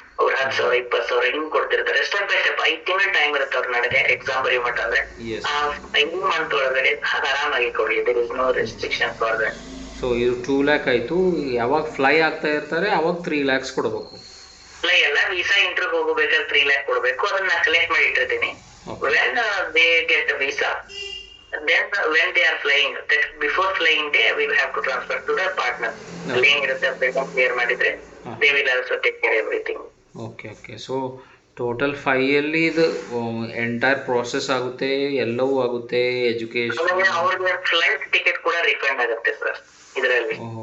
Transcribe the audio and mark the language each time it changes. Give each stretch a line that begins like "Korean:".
Kannada: ಅವ್ರು 10,000 20,000 ಹಿಂಗ್ ಕೊಡ್ತಿರ್ತಾರೆ. Step by step 5 ತಿಂಗಳ ಟೈಮ್ ಇರುತ್ತೆ ಅವ್ರ ನಡೆಗೆ ಎಕ್ಸಾಮ್ ಬರೀ ಮಟ್ಟ. ಅಂದ್ರೆ 5 ಮಂತ್ ಒಳಗಡೆ ಆರಾಮಾಗಿ ಕೊಡ್ಲಿ.
English: There is no restriction for that.
Kannada: So ಇದು 2 lakh ಆಯ್ತು. ಯಾವಾಗ ಫ್ಲೈ ಆಗ್ತಾ ಇರ್ತಾರೆ ಅವಾಗ 3 lakhs ಕೊಡಬೇಕು. ಫ್ಲೈ ಅಲ್ಲ, ವೀಸಾ ಇಂಟರ್ವ್ಯೂ ಹೋಗಬೇಕಾದ್ರೆ 3 lakh ಕೊಡ್ಬೇಕು. ಅದನ್ನ ಕಲೆಕ್ಟ್ ಮಾಡಿ ಇಟ್ಟಿರ್ತೀನಿ.
English: When they get visa, then when they are flying, that before flying day we will have to transfer to the partner. Flying
Kannada: irutte
English: payment clear
Kannada: ಮಾಡಿದ್ರೆ
English: they will also take care everything. Okay.
Kannada: So total 5 ಅಲ್ಲಿ ಇದು entire process ಆಗುತ್ತೆ, ಎಲ್ಲವೂ ಆಗುತ್ತೆ. Education, ಅವ್ರಿಗೆ flight ticket ಕೂಡ refund ಆಗುತ್ತೆ sir ಇದರಲ್ಲಿ.